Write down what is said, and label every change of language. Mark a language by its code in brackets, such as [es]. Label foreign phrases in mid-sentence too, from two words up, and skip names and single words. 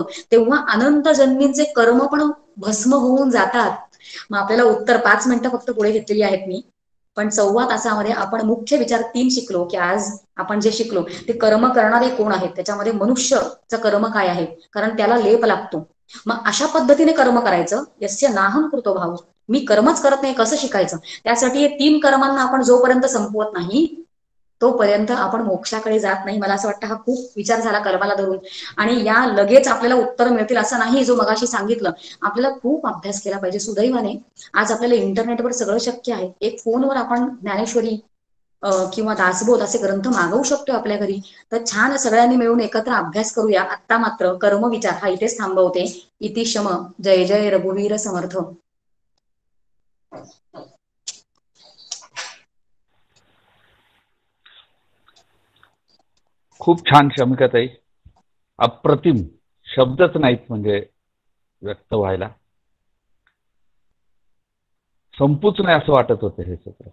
[mr] तेव्हा अनंत जन्मींचे कर्म पण भस्म होऊन जातात. मग आपल्याला उत्तर 5 मिनिटं फक्त पुढे घेतलेली आहेत मी, पण 1.25 तासामध्ये आपण मुख्य विचार 3 शिकलो. की आज आपण जे शिकलो ते कर्म करणारे कोण आहेत, त्याच्यामध्ये मनुष्यचं कर्म काय आहे, कारण त्याला लेप लागतो. मग अशा पद्धतीने कर्म करायचं. [sa] यस्य नाहम कृतो भाव, [mr] मी कर्मच करत नाही कसं शिकायचं? त्यासाठी हे 3 कर्मांना आपण जोपर्यंत संपवत नाही तोपर्यंत आपण मोक्षाकडे जात नाही. मला असं वाटतं हा खूप विचार झाला कर्माला धरून. आणि या लगेच आपल्याला उत्तर मिळतील असं नाही. जो मगाशी सांगितलं, आपल्याला खूप अभ्यास केला पाहिजे. सुदैवाने आज आपल्याला इंटरनेटवर सगळं शक्य आहे. एक फोनवर आपण ज्ञानेश्वरी किंवा दासबोध असे ग्रंथ मागवू शकतो आपल्या घरी. तर छान सगळ्यांनी मिळून एकत्र अभ्यास करूया. आत्ता मात्र कर्मविचार हा इथेच थांबवते. [sa] इति शम. [mr] जय जय रघुवीर समर्थ. खूप छान शमिकाताई, अप्रतिम. शब्दच नाहीत म्हणजे व्यक्त व्हायला. संपूच नाही असं वाटत होतं हे सत्र.